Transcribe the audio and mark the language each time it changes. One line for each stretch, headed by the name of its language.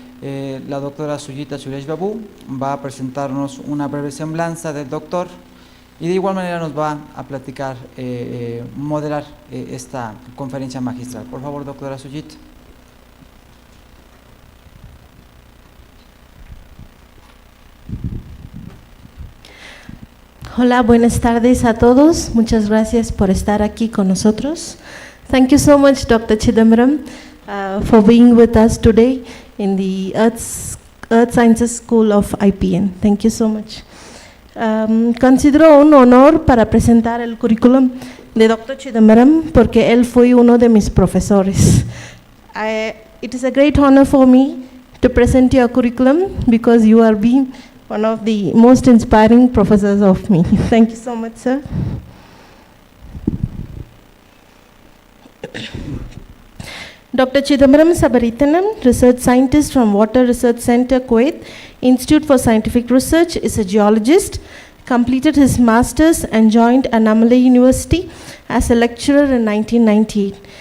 Spanish: La doctora Sujitha Suresh Babu va a presentarnos una breve semblanza del doctor y de igual manera nos va a platicar, moderar esta conferencia magistral. Por favor, doctora Sujitha. Hola, buenas tardes a todos. Muchas gracias por estar aquí con nosotros.
English: Thank you so much, Dr. Chidambaram, for being with us today in the Earth Sciences School of IPN. Thank you so much.
Spanish: Considero un honor para presentar el currículum de Dr. Chidambaram porque él fue uno de mis profesores.
English: It is a great honor for me to present your curriculum because you are being one of the most inspiring professors of me. Thank you so much, sir. Dr. Chidambaram Sabarathinam, research scientist from Water Research Center, Kuwait, Institute for Scientific Research, is a geologist, completed his master's and joined Annamalai University as a lecturer in 1998.